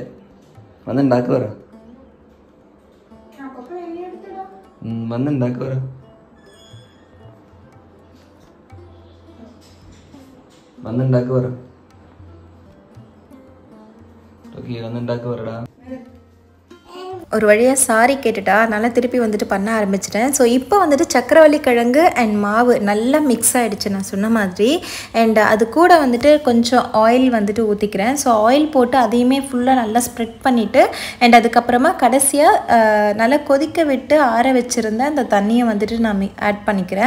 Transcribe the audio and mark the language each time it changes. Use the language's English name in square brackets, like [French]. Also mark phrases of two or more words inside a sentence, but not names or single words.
[Malayalam] വന്നുണ്ടാക്കുക പറ, വന്നുണ്ടാക്കുക പറ. വന്നുണ്ടാക്കുക പറ, വന്നുണ്ടാക്കുക പറടാ. [Tamil] ஒரு வழியாக சாரி கேட்டுட்டா, அதனால் திருப்பி வந்துட்டு பண்ண ஆரம்பிச்சிட்டேன். ஸோ இப்போ வந்துட்டு சக்கரவள்ளி கிழங்கு அண்ட் மாவு நல்லா மிக்ஸ் ஆகிடுச்சு நான் சொன்ன மாதிரி. அண்ட் அது கூட வந்துட்டு கொஞ்சம் ஆயில் வந்துட்டு ஊற்றிக்கிறேன். ஸோ ஆயில் போட்டு அதையுமே ஃபுல்லாக நல்லா ஸ்ப்ரெட் பண்ணிவிட்டு அண்ட் அதுக்கப்புறமா கடைசியாக நல்லா கொதிக்க விட்டு ஆற வச்சுருந்த அந்த தண்ணியை வந்துட்டு நான் ஆட் பண்ணிக்கிறேன்.